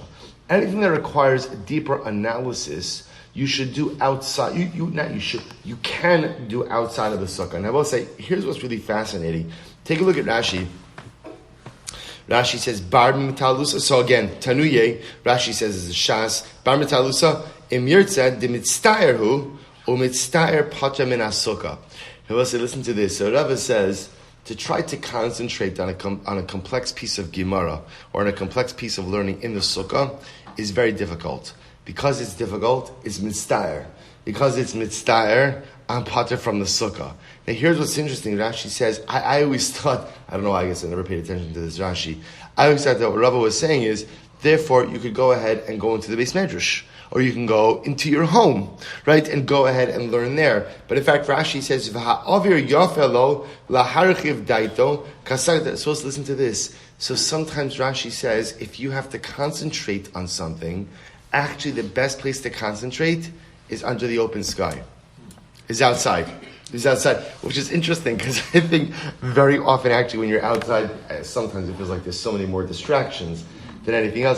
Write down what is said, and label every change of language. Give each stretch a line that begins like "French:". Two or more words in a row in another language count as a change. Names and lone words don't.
English: Anything that requires a deeper analysis, you should do outside, you can do outside of the sukkah. And I will say, here's what's really fascinating. Take a look at Rashi. Rashi says,
Hebrew: בר מטלושא.
English: So again, Tanuye, Rashi says is a Shas.
Hebrew: בר מטלושא, אם ירצה, דמצטער הוא, ומצטער פטור מן הסוכה.
English: He will say, listen to this. So Rava says, to try to concentrate on a complex piece of Gemara, or on a complex piece of learning in the sukkah, is very difficult. Because it's difficult, it's Mitztaer. Because it's Mitztaer, I'm patra from the sukkah. Now here's what's interesting. Rashi says, I always thought, I don't know why, I guess I never paid attention to this Rashi. I always thought that what Rava was saying is, therefore you could go ahead and go into the
Hebrew: בית מדרש.
English: or you can go into your home, right, and go ahead and learn there. But in fact, Rashi says,
Hebrew: "והאוויר יפה לו להרחיב דעתו כשר."
English: So let's listen to this. So sometimes Rashi says, if you have to concentrate on something, actually the best place to concentrate is under the open sky, is outside. Is outside, which is interesting because I think very often actually when you're outside, sometimes it feels like there's so many more distractions than anything else.